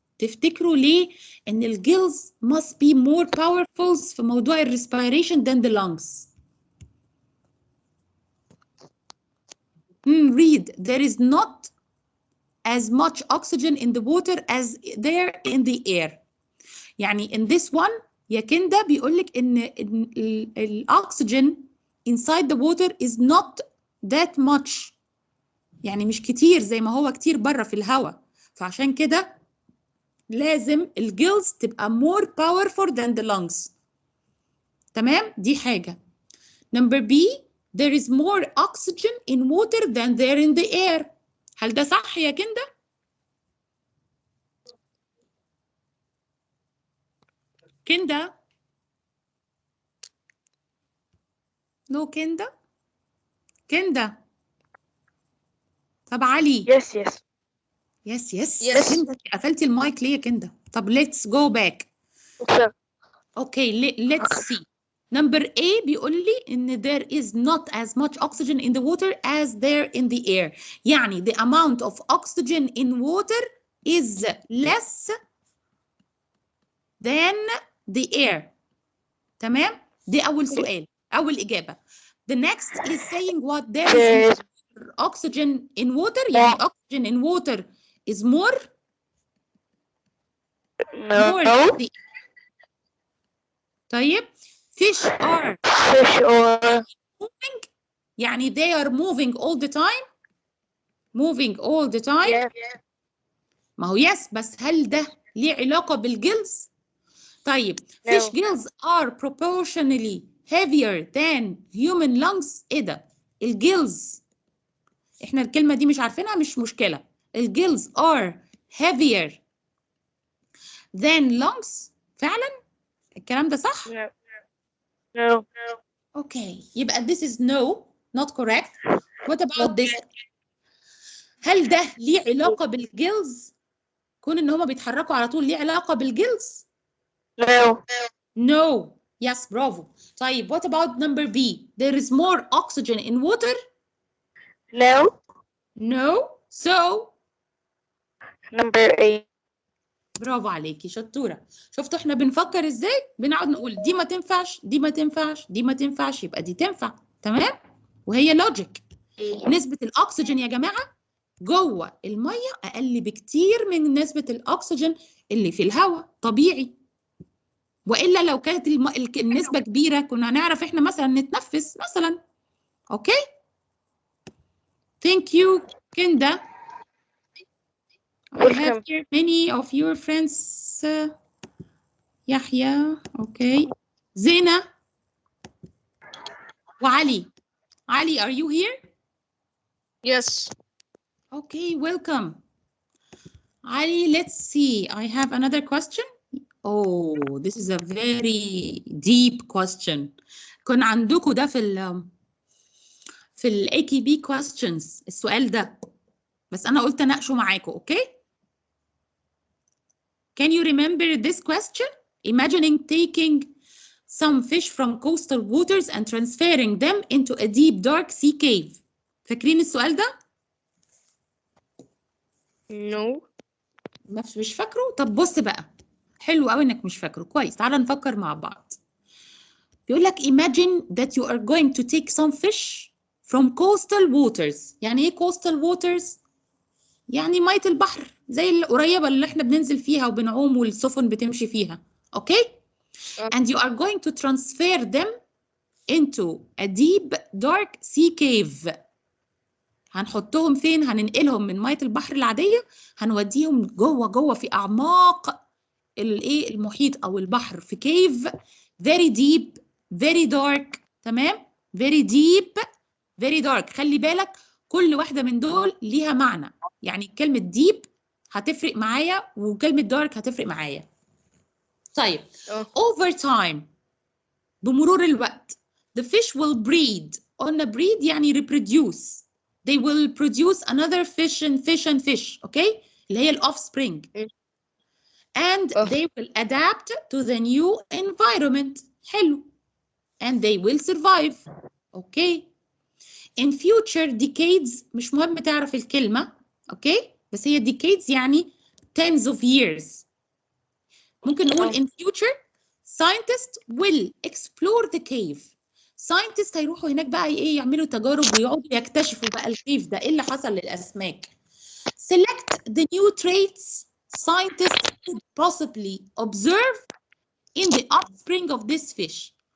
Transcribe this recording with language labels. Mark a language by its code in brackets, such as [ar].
[ar] تفتكروا ليه ان الجيلز [en] must be more powerful [ar] في موضوع الريسبيريشن [en] than the lungs؟ Read. There is not as much oxygen in the water as there in the air. يعني in this one [ar] يا كندا بيقول لك ان الاكسجين [en] inside the water is not that much. [ar] يعني مش كتير زي ما هو كتير بره في الهواء. فعشان كده لازم الجيلز تبقى [en] more powerful than the lungs. [ar] تمام؟ دي حاجة. [en] Number B, there is more oxygen in water than there in the air. [ar] هل ده صح يا كندا؟ كندا؟ نو كندا؟ كندا؟ طب علي؟ [en] Yes, yes. [ar] يس كندا قفلتي المايك ليه يا كندا؟ طب [en] let's go back. So, Okay, let's see. Number A [ar] بيقول لي إن [en] there is not as much oxygen in the water as there in the air. يعني the amount of oxygen in water is less than the air. تمام؟ دي أول سؤال، أول إجابة. The next is saying what there is more oxygen in water. يعني oxygen in water is more than the air. طيب fish are moving يعني they are moving all the time. moving all the time. Yeah. [ar] ما هو yes بس هل ده ليه علاقة بالجلز؟ طيب [en] No. fish gills are proportionally heavier than human lungs. [ar] ايه ده؟ الجيلز، احنا الكلمة دي مش عارفينها مش مشكلة. [en] الجيلز are heavier than lungs. [ar] فعلا الكلام ده صح؟ [en] No. Okay, يبقى this is no, not correct. What about this? [ar] هل ده ليه علاقة بالجيلز؟ كون ان هما بيتحركوا على طول ليه علاقة بالجيلز؟ [en] No. No. Yes, برافو. طيب what about number B? There is more oxygen in water? No. No. So Number 8. [ar] برافو عليكي، شطورة. شفتوا احنا بنفكر ازاي؟ بنقعد نقول دي ما تنفعش، دي ما تنفعش، دي ما تنفعش، يبقى دي تنفع. تمام؟ وهي لوجيك. نسبة الأكسجين يا جماعة جوه المية أقل بكتير من نسبة الأكسجين اللي في الهواء، طبيعي. وإلا لو كانت النسبة كبيرة كنا هنعرف احنا مثلا نتنفس مثلا. [en] Okay? Thank you, Kinda. I have Welcome. here many of your friends. يحيى، okay. زينة وعلي. Ali, are you here? Yes. Okay, welcome. Ali, let's see. I have another question. Oh, this is a very deep question. [ar] كان عندكم ده في ال AKB questions السؤال ده، بس أنا قلت أناقشه معاكم، [en] okay? Can you remember this question? Imagining taking some fish from coastal waters and transferring them into a deep dark sea cave. [ar] فاكرين السؤال ده؟ [en] No. [ar] مش فاكره؟ طب بص بقى، حلو قوي انك مش فاكره. كويس، تعالى نفكر مع بعض. بيقول لك [en] imagine that you are going to take some fish from coastal waters. [ar] يعني ايه coastal waters؟ يعني مية البحر زي القريبة اللي احنا بننزل فيها وبنعوم والسفن بتمشي فيها. [en] Okay? And you are going to transfer them into a deep dark sea cave. [ar] هنحطهم فين؟ هننقلهم من مية البحر العادية، هنوديهم جوه في أعماق الايه المحيط أو البحر، في كيف [en] very deep very dark. تمام؟ very deep very dark. [ar] خلي بالك كل واحدة من دول ليها معنى، يعني كلمة deep هتفرق معايا وكلمة dark هتفرق معايا. [en] طيب over time، [ar] بمرور الوقت [en] the fish will breed. قلنا breed يعني reproduce. They will produce another fish and fish and fish. Okay? [ar] اللي هي offspring. [en] And they will adapt to the new environment. حلو. And they will survive. Okay? In future decades، [ar] مش مهم تعرف الكلمة. [en] Okay? بس هي decades يعني tens of years. ممكن نقول in future scientists will explore the cave. [ar] scientists هيروحوا هناك بقى ايه، يعملوا تجارب ويقعدوا يكتشفوا بقى الكيف ده ايه اللي حصل للاسماك. [en] select the new traits scientists could possibly observe in the offspring of this fish.